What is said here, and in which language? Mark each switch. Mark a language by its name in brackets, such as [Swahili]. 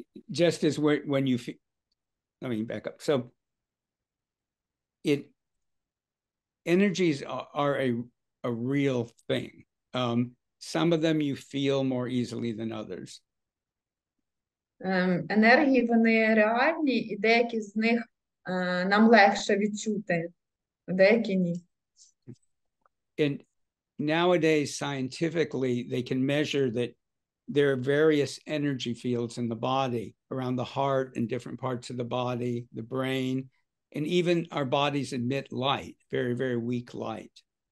[English] Just as when you feel. Let me back up. So energies are a real thing. Some of them you feel more easily than others. [Ukrainian] Енергії, вони реальні, і деякі з них нам легше відчути, деякі ні. [English] And nowadays, scientifically, they can measure that there are various energy fields in the body, around the heart and different parts of the body, the brain, and even our bodies emit light, very, very weak light.